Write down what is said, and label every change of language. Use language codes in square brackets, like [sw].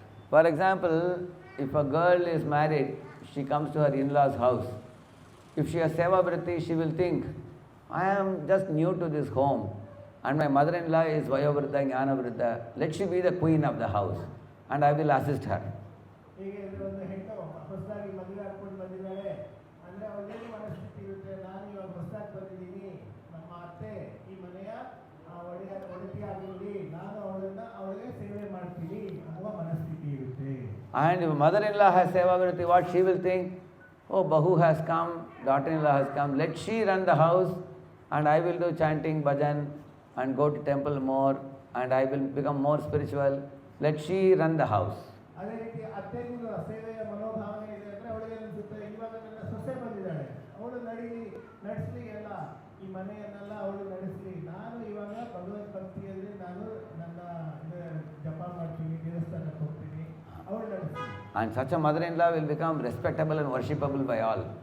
[en] For example, if a girl is married, she comes to her in-laws' house. If she has seva vritti, she will think, I am just new to this home and my mother-in-law is vayovriddha, jnanavriddha. Let she be the queen of the house and I will assist her. [kn] ಹೀಗೆ ಒಂದು ಹೆಣ್ಣು ಹೊಸದಾಗಿ ಮದುವೆ ಹಾಕೊಂಡು ಬಂದಿದ್ದಾಳೆ ಅಂದರೆ ಅವಳೇನು ಮನಸ್ಥಿತಿ ಇರುತ್ತೆ, ನಾನು ಇವಾಗ ಹೊಸದಾಗಿ ಬಂದಿದ್ದೀನಿ, ನಮ್ಮ ಅತ್ತೆ ಈ ಮನೆಯ ಒಡತಿಯಾಗಿರಲಿ, ನಾನು ಅವಳಿಗೆ ಸೇವೆ ಮಾಡ್ತೀನಿ ಅನ್ನುವ ಮನಸ್ಥಿತಿ ಇರುತ್ತೆ. [en] And if mother-in-law has seva vritti, what she will think? Oh, Bahu has come, daughter-in-law has come, let she run the house and I will do chanting, bhajan and go to temple more and I will become more spiritual. Let she run the house. [kn] ಅದೇ ರೀತಿ ಅತ್ತೆಗೂ ಸೇವೆಯ ಮನೋಭಾವನೆ ಇದೆ ಅಂದರೆ ಅವಳಿಗೆ ಅನಿಸುತ್ತೆ, ಇವಾಗ ನನ್ನ ಸೊಸೆ ಬಂದಿದ್ದಾಳೆ, ಅವಳು ನಡೆಸಲಿ ಎಲ್ಲ ಈ ಮನೆಯನ್ನೆಲ್ಲ ಅವಳು ನಡೆಸಲಿ, ನಾನು ಇವಾಗ ಭಗವದ್ ಭಕ್ತಿಯಲ್ಲಿ ನಾನು ನನ್ನ ಜಪ ಮಾಡ್ತೀನಿ, ದೇವಸ್ಥಾನಕ್ಕೆ ಹೋಗ್ತೀನಿ, ಅವಳು ನಡೆಸಲಿ. [en] And such a mother-in-law will become respectable and worshipable by all.